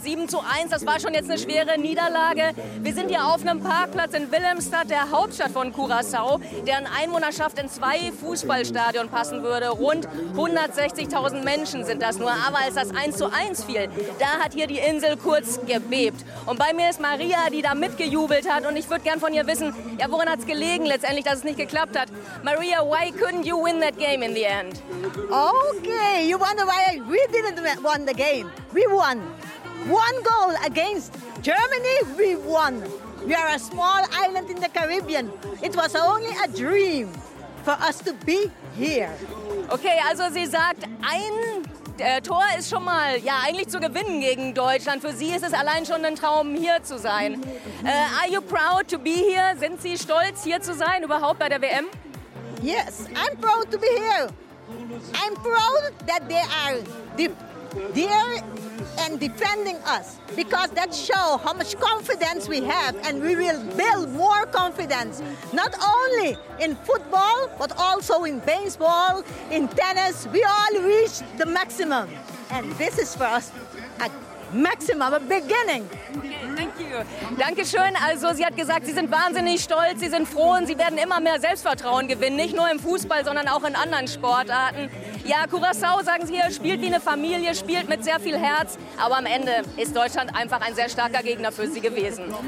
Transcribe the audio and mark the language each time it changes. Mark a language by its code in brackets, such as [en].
[de] 7:1, das war schon jetzt eine schwere Niederlage. Wir sind hier auf einem Parkplatz in Willemstad, der Hauptstadt von Curaçao, deren Einwohnerschaft in zwei Fußballstadion passen würde. Rund 160.000 Menschen sind das nur. Aber als das 1:1 fiel, da hat hier die Insel kurz gebebt. Und bei mir ist Maria, die da mitgejubelt hat. Und ich würde gern von ihr wissen, ja, woran hat es gelegen letztendlich, dass es nicht geklappt hat? [en] Maria, why couldn't you win that game in the end? Okay, you wonder why we didn't win the game. We won. One goal against Germany, we won. We are a small island in the Caribbean. It was only a dream for us to be here. [de] Okay, also sie sagt, ein Tor ist schon mal, ja, eigentlich zu gewinnen gegen Deutschland. Für sie ist es allein schon ein Traum, hier zu sein. [en] Are you proud to be here? [de] Sind Sie stolz, hier zu sein, überhaupt bei der WM? [en] Yes, I'm proud to be here. I'm proud that they are there and defending us. Because that shows how much confidence we have. And we will build more confidence. Not only in football, but also in baseball, in tennis. We all reach the maximum. And this is for us a maximum, a beginning. Okay, thank you. [de] Dankeschön. Also sie hat gesagt, sie sind wahnsinnig stolz, sie sind froh und sie werden immer mehr Selbstvertrauen gewinnen. Nicht nur im Fußball, sondern auch in anderen Sportarten. Ja, Curaçao, sagen Sie hier, spielt wie eine Familie, spielt mit sehr viel Herz. Aber am Ende ist Deutschland einfach ein sehr starker Gegner für Sie gewesen.